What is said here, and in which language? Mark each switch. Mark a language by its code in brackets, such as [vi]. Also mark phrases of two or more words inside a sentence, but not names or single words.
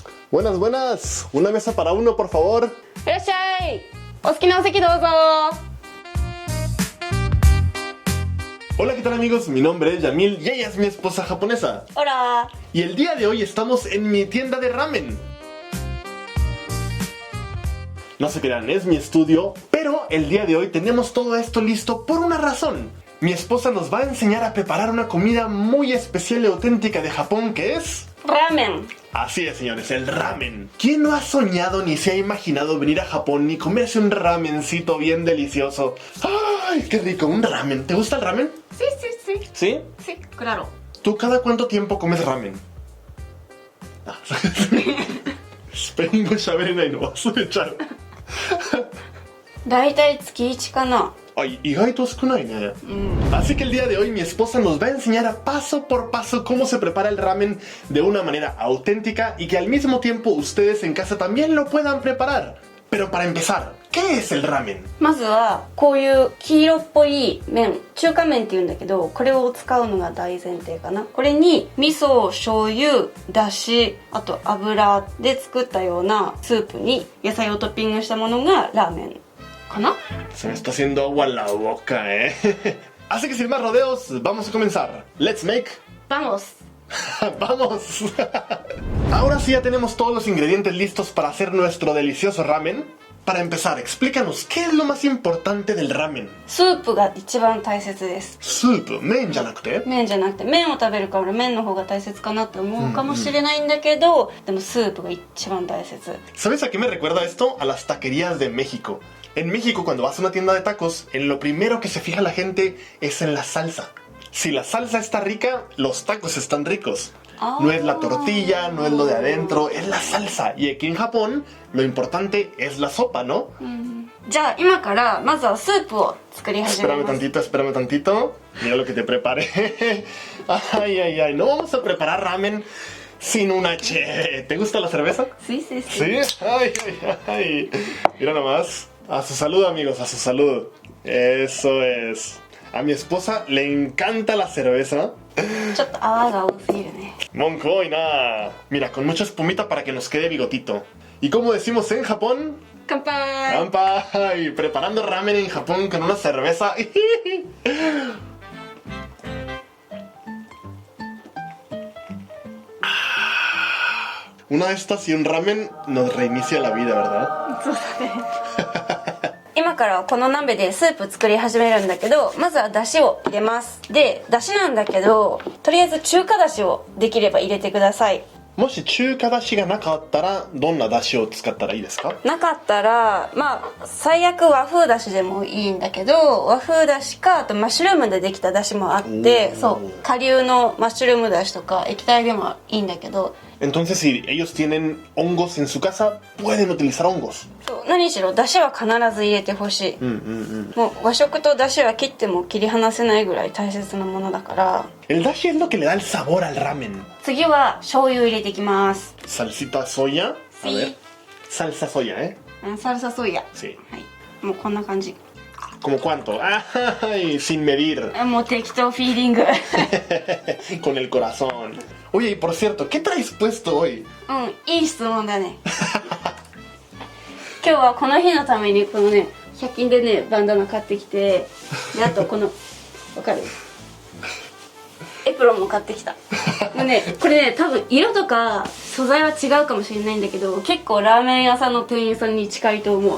[es] Buenas, buenas. Una mesa para uno, por favor. [ja] いらっしゃい。お好きなお席どうぞ。 [es] Hola, ¿qué tal amigos? Mi nombre es Yamil y ella es mi esposa japonesa. Hola. Y el día de hoy estamos en mi tienda de ramen. No se crean, es mi estudio, pero el día de hoy tenemos todo esto listo por una razón. Mi esposa nos va a enseñar a preparar una comida muy especial y auténtica de Japón que es... Ramen. Así es, señores, el ramen. ¿Quién no ha soñado ni se ha imaginado venir a Japón y comerse un ramencito bien delicioso? ¡Ay, qué rico! Un ramen. ¿Te gusta el ramen? Sí, sí, sí. ¿Sí? Sí, claro. ¿Tú cada cuánto tiempo comes ramen? Ah. [ja] スペイン語喋れないの忘れちゃう。だいたい月1かな。 [es] Ay, [ja] 意外と少ないね。 [es] Así que el día de hoy mi esposa nos va a enseñar a paso por paso cómo se prepara el ramen de una manera auténtica y que al mismo tiempo ustedes en casa también lo puedan preparar. Pero para empezar, ¿qué es el ramen? [ja] まずはこういう黄色っぽい麺、中華麺っていうんだけど、これを使うのが大前提かな。これに味噌、醤油、だし、あと油で作ったようなスープに野菜をトッピングしたものがラーメンかな。 [es] Se me está haciendo agua en la boca, ¿eh? Así que sin más rodeos, vamos a comenzar. [en] Let's make... [es] Vamos. ¡Vamos! Ahora sí ya tenemos todos los ingredientes listos para hacer nuestro delicioso ramen. Para empezar, explícanos, ¿qué es lo más importante del ramen? [ja] スープが一番大切です。 Soup, ¿menじゃなくて? 麺じゃなくて、麺を食べるから麺の方が大切かなって思うかもしれないんだけど、でもスープが一番大切。 [es] ¿Sabes a qué me recuerda esto? A las taquerías de México. En México, cuando vas a una tienda de tacos, en lo primero que se fija la gente es en la salsa. Si la salsa está rica, los tacos están ricos. No es la tortilla, no es lo de adentro, es la salsa. Y aquí en Japón, lo importante es la sopa, ¿no? [ja] じゃあ今からまずはスープを作り始め [es] Espérame [ja] ます。 [es] tantito, espérame tantito. Mira lo que te preparé. Ay, ay, ay. No vamos a preparar ramen sin una cheve. ¿Te gusta la cerveza? Sí, sí, sí. Sí. Ay, ay, ay. Mira nomás. A su salud, amigos, a su salud. Eso es. A mi esposa le encanta la cerveza. [ja] ちょっと泡が多すぎるね。 [es] Monco y nada. Mira, con mucha espumita para que nos quede bigotito. ¿Y como decimos en Japón? [ja] 乾杯。 ¡Kampai! [es] Preparando ramen en Japón con una cerveza. Una de estas y un ramen nos reinicia la vida, ¿verdad? [ja] そうだね。今からはこの鍋でスープ作り始めるんだけど、まずは出汁を入れます。で、出汁なんだけど、とりあえず中華出汁をできれば入れてください。もし中華だしがなかったらどんなだしを使ったらいいですか？なかったら、まあ最悪和風だしでもいいんだけど、和風だしかあとマッシュルームでできただしもあって、そう顆粒のマッシュルームだしとか液体でもいいんだけど。 [es] Entonces, si ellos tienen hongos en su casa, pueden utilizar hongos. [ja] そう何しろだしは必ず入れてほしい。もう和食とだしは切っても切り離せないぐらい大切なものだから。 [es] El dashi es lo que le da el sabor al ramen. [ja] 次は醤油入れていきます。 [es] Salsita soya. A Sí. ver. Salsa soya, ¿eh? salsa soya. Sí. [ja] はい。もうこんな感じ。 [es] ¿Como cuánto? ¡Ay! Sin medir. [ja] もう適当フィーリング。 [es] Con el corazón. Oye, y por cierto, ¿qué traes puesto hoy? [ja] いい質問だね。今日はこの日のためにこのね100均でねバンダナ買ってきて、であとこのわかる？エプロンも買ってきた。もうねこれね多分色とか素材は違うかもしれないんだけど、結構ラーメン屋さんの店員さんに近いと思う。